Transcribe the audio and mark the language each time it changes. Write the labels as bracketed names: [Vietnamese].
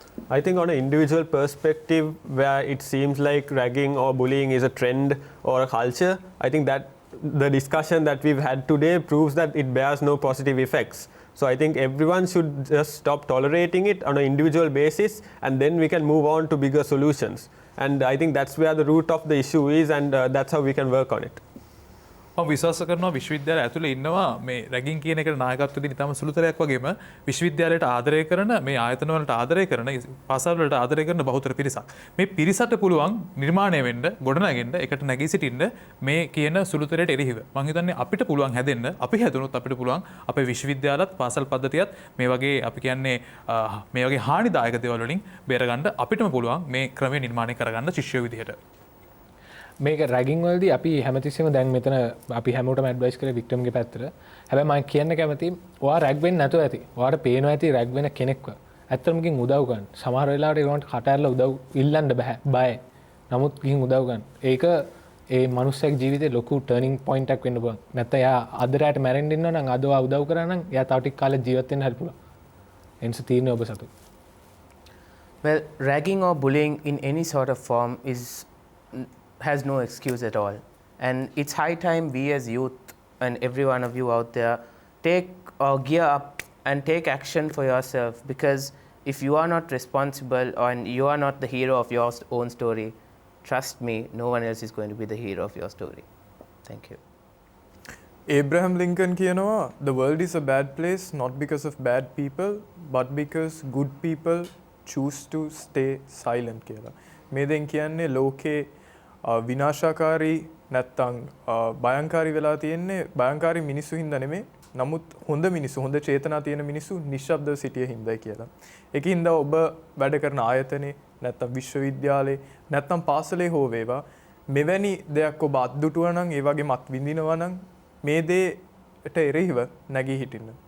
[English] I think on an individual perspective, where it seems like ragging or bullying is a trend or a culture, I think that the discussion that we've had today proves that it bears no positive effects. So I think everyone should just stop tolerating it on an individual basis, and then we can move on to bigger solutions. And I think that's where the root of the issue is, and that's how we can work on it. [Sinhala] මම විශ්වාස කරනවා විශ්වවිද්‍යාලය ඇතුලේ ඉන්නවා මේ රැගින් කියන එකට නායකත්ව දෙන ඉතාම සුළුතරයක් වගේම විශ්වවිද්‍යාලයට ආදරය කරන මේ ආයතන වලට ආදරය කරන පාසල් වලට ආදරය කරන බහුතර පිරිසක්. මේ පිරිසට පුළුවන් නිර්මාණය වෙන්න, ගොඩනගෙන්න, එකට නැගී සිටින්න මේ කියන සුළුතරයට එරෙහිව. මම හිතන්නේ අපිට පුළුවන් හැදෙන්න, අපි හැදුනොත් අපිට පුළුවන් අපේ විශ්වවිද්‍යාලත් පාසල් පද්ධතියත් මේ වගේ අපි කියන්නේ මේ වගේ හානිදායක දේවල් වලින් බේරගන්න අපිටම පුළුවන් මේ ක්‍රමය නිර්මාණය කරගන්න ශිෂ්‍යයෝ විදිහට. මේක රැගින් වලදී අපි හැමතිස්සෙම දැන් මෙතන අපි හැමෝටම ඇඩ්වයිස් කරේ වික්ටම්ගේ පැත්තට. හැබැයි මම කියන්න කැමති ඔයා රැග් වෙන්නේ නැතුව ඇති. ඔයාට පේනවා ඇති රැග් වෙන කෙනෙක්ව. ඇත්තටම ගිහින් උදව් ගන්න. සමහර වෙලාවට ඒකට කට ඇරලා උදව් ඉල්ලන්න බෑ. බයයි. නමුත් ගිහින් උදව් ගන්න. ඒක ඒ මනුස්සයෙක් ජීවිතේ ලොකු ටර්නින් පොයින්ට් එකක් වෙන්න පුළුවන්. නැත්නම් එයා අද රැට මැරෙන්න ඉන්නවා නම් අද ඔයා උදව් කරා නම් එයා තව ටික කාලෙක ජීවත් වෙන්න හරි පුළුවන්. එන්ස තීරණය ඔබ සතු. [English] Well, ragging or bullying in any sort of form has no excuse at all. And it's high time we as youth and every one of you out there take or gear up and take action for yourself, because if you are not responsible and you are not the hero of your own story, trust me, no one else is going to be the hero of your story. Thank you. Abraham Lincoln [Sinhala] කියනවා, [English] the world is a bad place not because of bad people but because good people choose to stay silent [Sinhala] කියලා. මේ දෙන් කියන්නේ ලෝකේ විනාශකාරී නැත්තම් භයංකාරී වෙලා තියෙන්නේ භයංකාරී මිනිස්සු හින්දා නෙමෙයි, නමුත් හොඳ මිනිස්සු, හොඳ චේතනා තියෙන මිනිස්සු නිශ්ශබ්දව සිටිය හින්දායි කියලා. ඒකින්ද ඔබ වැඩ කරන ආයතනේ නැත්තම් විශ්වවිද්‍යාලේ නැත්තම් පාසලේ හෝ වේවා මෙවැනි දෙයක් ඔබ අත්දුටුවා නම්, ඒ වගේම අත් විඳිනවා නම් මේ දේට එරෙහිව නැගී හිටින්න.